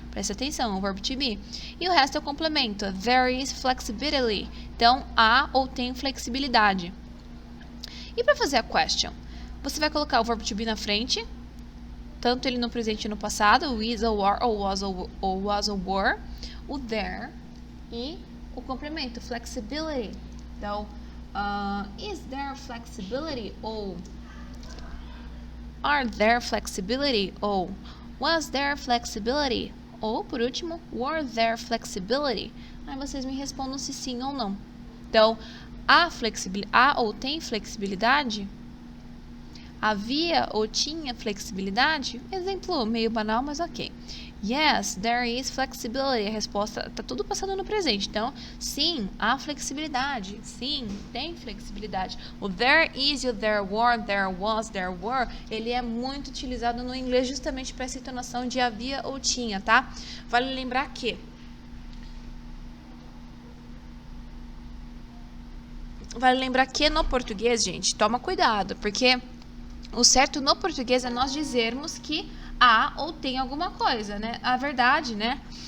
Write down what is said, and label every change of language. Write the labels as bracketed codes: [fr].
[pt] Presta atenção, o verbo to be. E o resto é o complemento, [en] there is flexibility, [pt] então, há ou tem flexibilidade. E para fazer a question, você vai colocar o verbo to be na frente, tanto ele no presente e no passado, o is, ou are, ou was, ou were, o there e o complemento, flexibility. Então, [en] is there flexibility? [pt] Ou [en] are there flexibility? [pt] Ou [en] was there flexibility? [pt] Ou, por último, [en] were there flexibility? [pt] Aí vocês me respondam se sim ou não. Então, há ou tem flexibilidade? Havia ou tinha flexibilidade? Exemplo meio banal, mas ok. [en] Yes, there is flexibility. [pt] A resposta está tudo passando no presente. Então, sim, há flexibilidade. Sim, tem flexibilidade. O [en] there is [pt] e o [en] there were, there was, there were, [pt] ele é muito utilizado no inglês justamente para essa entonação de havia ou tinha, tá? Vale lembrar que no português, gente, toma cuidado, porque o certo no português é nós dizermos que há ou tem alguma coisa, né? A verdade, né?